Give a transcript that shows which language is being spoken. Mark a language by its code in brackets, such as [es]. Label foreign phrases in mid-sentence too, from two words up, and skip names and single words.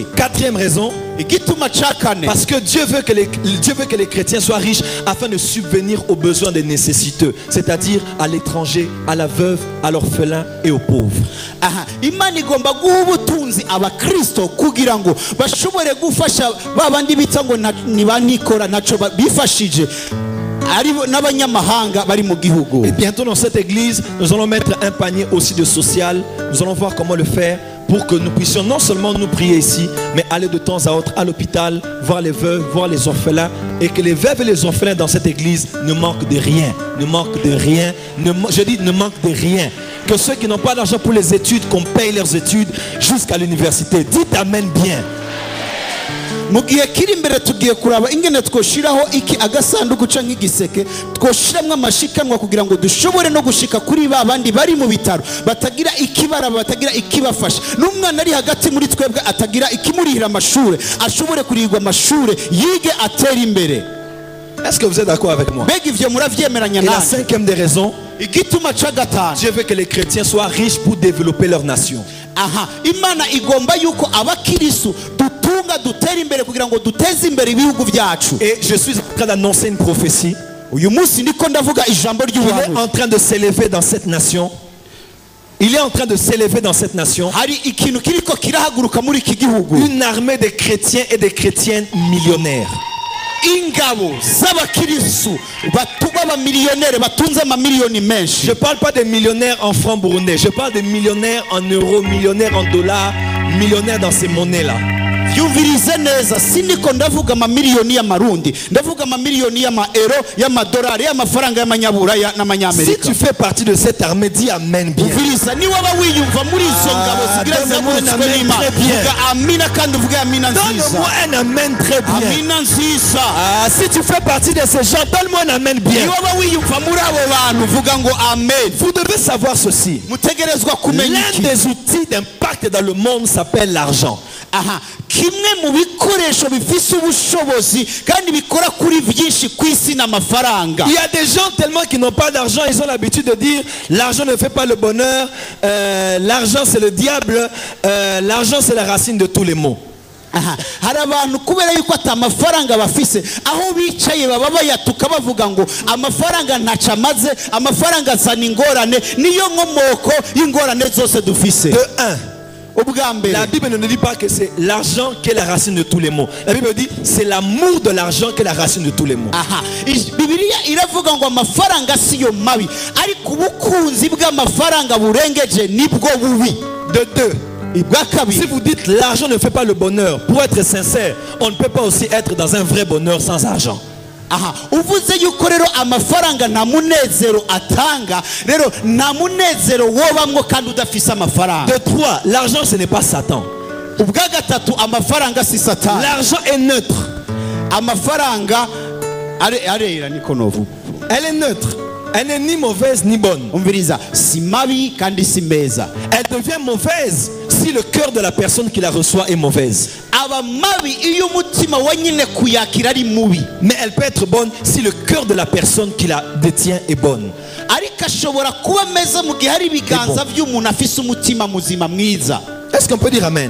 [fr] Quatrième raison, [rn] Igituma ca kane, [fr] parce que Dieu veut que les chrétiens soient riches afin de subvenir aux besoins des nécessiteux, c'est-à-dire à l'étranger, à la veuve, à l'orphelin et aux pauvres. [rn] aha, Imana igomba guha ubutunzi abakristo kugira ngo bashobore gufasha babandi bita ngo nibanikora naco bifashije ari n'abanyamahanga bari mu gihugu. [fr] Et bientôt dans cette église, nous allons mettre un panier aussi de social. Nous allons voir comment le faire pour que nous puissions non seulement nous prier ici, mais aller de temps à autre à l'hôpital, voir les veuves, voir les orphelins, et que les veuves et les orphelins dans cette église ne manquent de rien. Ne manquent de rien. Je dis ne manquent de rien. Que ceux qui n'ont pas d'argent pour les études, qu'on paye leurs études jusqu'à l'université. Dites amen bien. [rn] Mu gihe kiri imbere tugiye kuraba ingene twoshiraho iki agasanduku canke igiseke twoshiramwe amashikanwa kugira ngo dushobore no gushika kuri babandi bari mu bitaro batagira ikibara batagira ikibafasha n'umwana ari hagati muri twebwe atagira ikimurihira amashure ashobore kurihirwa amashure yige atera imbere. [fr] Est-ce que vous êtes d'accord avec moi? [rn] Mbega ivyo muravyemeranya [fr] Et la [rn] nani? [fr] cinquième des raisons, [rn] Igituma ca gatanu, [fr] Dieu veut que les chrétiens soient riches pour développer leur nation. [rn] aha, Imana igomba yuko abakirisu dutunga dutera imbere kugira ngo duteze imbere ibihugu vyacu. [fr] Et je suis en train d'annoncer une prophétie. [rn] Uyu munsi ndiko ndavuga ijambo [fr] Il est [rn] ry'ubuhanuzi. [fr] en train de s'élever dans cette nation. Il est en train de s'élever dans cette nation. [rn] Hari ikintu kiriko kirahaguruka muri iki gihugu. [fr] Une armée de chrétiens et de chrétiennes millionnaires. [rn] ingabo z'abakirisu batuba abamiliyoneri batunze amamiliyoni menshi. [fr] Je parle pas des millionnaires en francs burundais, je parle des millionnaires en euros, millionnaires en dollars, millionnaires dans ces monnaies là. [rn] Yumvirize neza, siniko ndavuga amamiliyoni y'amarundi, ndavuga amamiliyoni y'amaero, y'amadolari, y'amafaranga y'amanyaburaya n'amanyamerika. [fr] Si tu fais partie de cette armée, dis amen bien. [rn] Yumviriza, ni waba wiyumva muri izo ngabo zigira zamuritswe n'Imana, vuga amina kandi uvuge amina nziza. [fr] Donne-moi un amen très bien. [rn] Amina nziza. [fr] Si tu fais partie de ces gens, donne-moi un amen bien. [rn] Ni waba wiyumva muri abo bantu vuga ngo amen. [fr] Vous devez savoir ceci. [rn] Mutegerezwa kumenya iki. [fr] L'un des outils d'impact dans le monde s'appelle l'argent. [rn] Aha, kimwe mu bikoresho bifise ubushobozi kandi bikora kuri byinshi kwisi n'amafaranga. [fr] Il y a des gens tellement qui n'ont pas d'argent, ils ont l'habitude de dire l'argent ne fait pas le bonheur, l'argent c'est le diable, l'argent c'est la racine de tous les maux. [rn] Hari abantu kubera yuko atamafaranga bafise aho bicaye baba bayatuka bavuga ngo amafaranga ntaca maze, amafaranga azana ingorane, niyo nkomoko y'ingorane zose dufise. [fr] De 1. La Bible ne nous dit pas que c'est l'argent qui est la racine de tous les maux. La Bible dit c'est l'amour de l'argent qui est la racine de tous les maux. [rn] Bibiliya iravuga ngo amafaranga siyo mabi, ariko ubukunzi bw'amafaranga burengeje nibwo bubi. [fr] De 2. Si vous dites l'argent ne fait pas le bonheur, pour être sincère, on ne peut pas aussi être dans un vrai bonheur sans argent. [rn] Uvuze yuko rero amafaranga nta munezero atanga, rero nta munezero wobamwo kandi udafise amafaranga. [fr] De 3, l'argent ce n'est pas Satan. [rn] Ubwa gatatu amafaranga si Satani. [fr] L'argent est neutre. [rn] Amafaranga arera niko novuga. [fr] Elle est neutre. Elle n'est ni mauvaise ni bonne. [rn] Umviriza, si mabi kandi si meza. [fr] Elle devient mauvaise si le cœur de la personne qui la reçoit est mauvaise. Mais elle peut être bonne si le cœur de la personne qui la détient est bonne. Est-ce qu'on peut dire amen?